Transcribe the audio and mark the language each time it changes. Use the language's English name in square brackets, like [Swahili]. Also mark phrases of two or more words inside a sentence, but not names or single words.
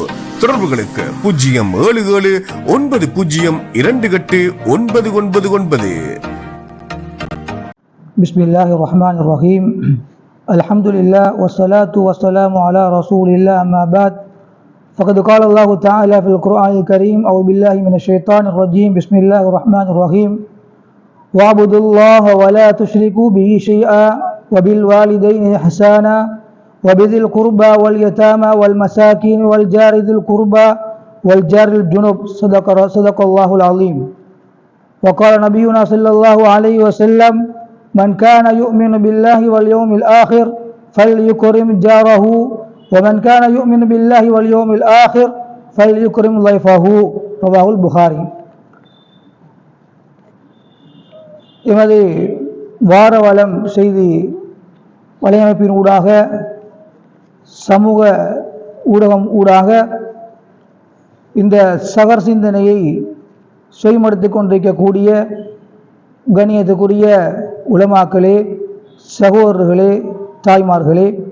[Tamil] தொடர்புகளுக்கு 07790289999. [Arabic] بسم الله الرحمن الرحيم. الحمد لله والصلاة والسلام على رسول الله. أما بعد. ஃபகத் قال الله تعالى في القرآن الكريم أعوذ بالله من الشيطان الرجيم. بسم الله الرحمن الرحيم. واعبدوا الله ولا تشركوا به شيئا وبالوالدين إحسانا وبذي القربى واليتامى والمساكين والجار ذي القربى والجار الجنب. صدق الله العظيم. وقال نبينا صلى الله عليه وسلم من كان يؤمن بالله واليوم الآخر فليكرم جاره ومن كان يؤمن بالله واليوم الآخر فليكرم ضيفه. رواه البخاري. [Tamil] எமது வாரவலம் செய்தி வலையமைப்பின் ஊடாக சமூக ஊடகம் ஊடாக இந்த சகர் சிந்தனையை செய்மடுத்திக் கொண்டிருக்கக்கூடிய கண்ணியத்துக்குரிய உலமாக்களே, சகோதரர்களே, தாய்மார்களே,